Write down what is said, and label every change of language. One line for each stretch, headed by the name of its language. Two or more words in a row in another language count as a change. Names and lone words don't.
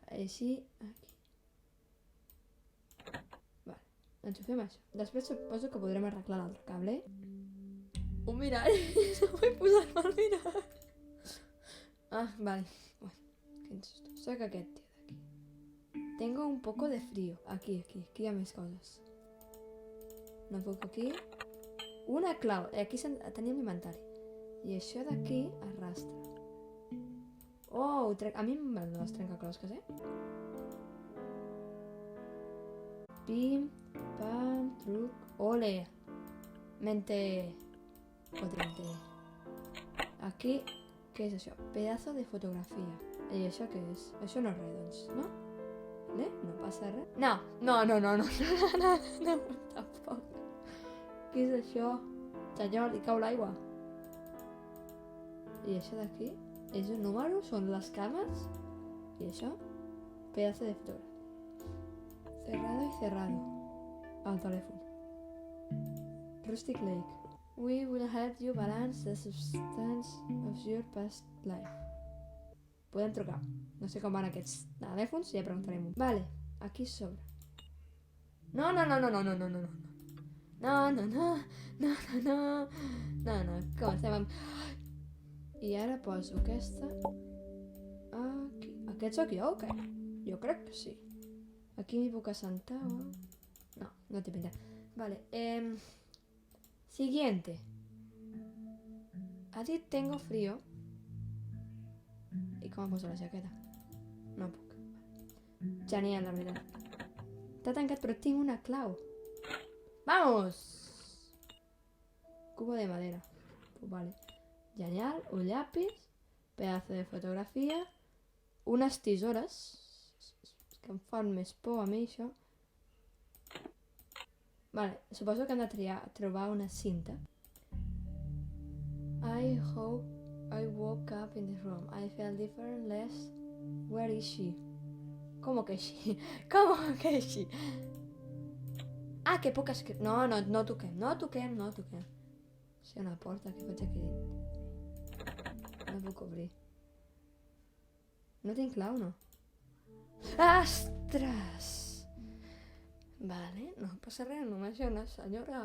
Catalan: Així, aquí. Vale, enxufem això. Després suposo que podrem arreglar l'altre cable. Un mirall, no vull posar-me al mirall. Ah, vale. Bueno, quin susto. Soc aquest tio d'aquí.
Spanish: Tengo un poco de frío.
Catalan: Aquí hi ha més coses. No puc aquí. Una clau. Aquí tenim l'inventari. I això d'aquí arrastra. Oh, a mi m'agraden les trencaclosques, Pim, pam, truc. Ole.
Spanish: Mente. Potente.
Catalan: Aquí. Què és això?
Spanish: Pedazo de
Catalan: fotografia. I això què és? Això no és res, doncs, no? No passa res? No, tampoc. Què és això? Senyor, li cau l'aigua. I això d'aquí? És un número? Són les cames? I això?
Spanish: Pedazo de
Catalan: fotografia.
Spanish: Cerrado y cerrado.
Catalan: Al telèfon. Rustic Lake.
English: We will help you balance the substance of your past life.
Catalan: Podem trucar. No sé com van aquests telèfons, ja preguntarem. Vale, aquí sobre. No, comencem amb... I ara poso aquesta... Aquí. Aquest sóc jo o què? Jo crec que sí. Aquí m'hi puc assentar o... No té pinta. Vale, Siguiente. Ha dit
Spanish: tengo frío.
Catalan: I com em poso la jaqueta? No puc. Genial, la veritat. Està tancat però tinc una clau.
Spanish: ¡Vamos! Cubo de madera. Pues vale. Genial. Un lápiz. Pedazo de fotografia.
Catalan: Unes tisores. Que em fan més por a mi, això. Vale, suposo que hem de trobar una cinta.
English: I hope I woke up in this room. I felt different, less... Where is she?
Spanish: ¿Cómo que she? ¿Cómo que she?
Catalan: Ah, que puc escriure... No toquem. Si hi ha una porta, que faig aquí dins? No puc obrir. No tinc clau, no? Ostres! Vale, no passa res, només hi ha una senyora...